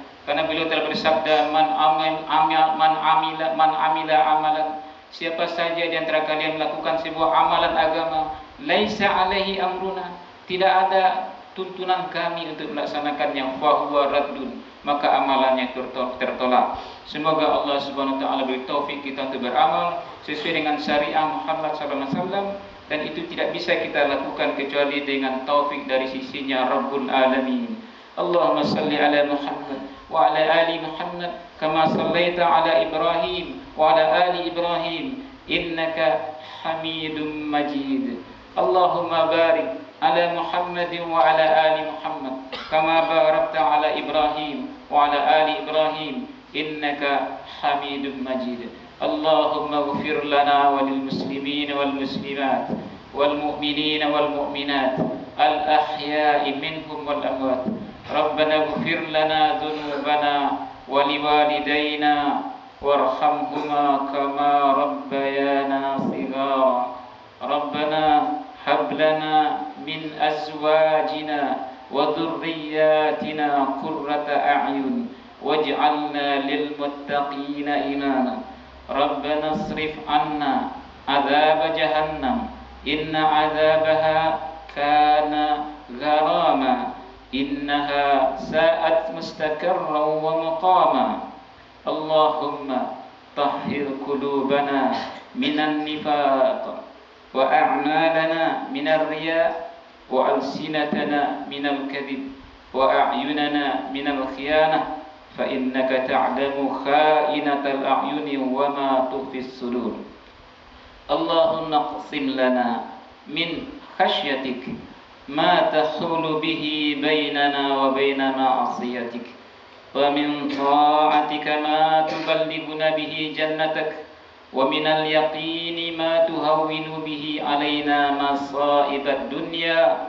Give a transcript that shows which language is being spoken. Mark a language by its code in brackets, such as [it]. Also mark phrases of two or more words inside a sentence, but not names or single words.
[id] Karena beliau telah bersabda, [ar] من عمل عملا, [id] siapa saja di antara kalian melakukan sebuah amalan agama, [ar] ليس عليه أمرنا, [id] tidak ada tuntunan kami untuk melaksanakannya, [ar] فهو رد, [id] maka amalannya tertolak. Semoga Allah [ar] سبحانه وتعالى [id] beri taufik kita untuk beramal sesuai dengan syariah Muhammad [ar] صلى الله عليه وسلم, [id] dan itu tidak bisa kita lakukan kecuali dengan taufik dari sisinya [ar] رب العالمين. اللهم صل على محمد وعلى آل محمد كما صليت على إبراهيم وعلى آل إبراهيم إنك حميد مجيد. اللهم بارك على محمد وعلى آل محمد كما باركت على إبراهيم وعلى آل إبراهيم إنك حميد مجيد. اللهم اغفر لنا وللمسلمين والمسلمات والمؤمنين والمؤمنات الأحياء منهم والأموات. ربنا اغفر لنا ذنوبنا ولوالدينا وارحمهما كما ربيانا صغارا. ربنا هب لنا من أزواجنا وذرياتنا قرة أعين واجعلنا للمتقين إماما. ربنا اصرف عنا عذاب جهنم إن عذابها كان غراما إنها ساءت مستقرا ومقاما. اللهم طهر قلوبنا من النفاق وأعمالنا من الرياء وألسنتنا من الكذب وأعيننا من الخيانة فإنك تعلم خائنة الأعين وما تخفي الصدور. اللهم اقسم لنا من خشيتك ما تحول به بيننا وبين معاصيك ومن طاعتك ما تبلغنا به جنتك ومن اليقين ما تهون به علينا مصائب الدنيا.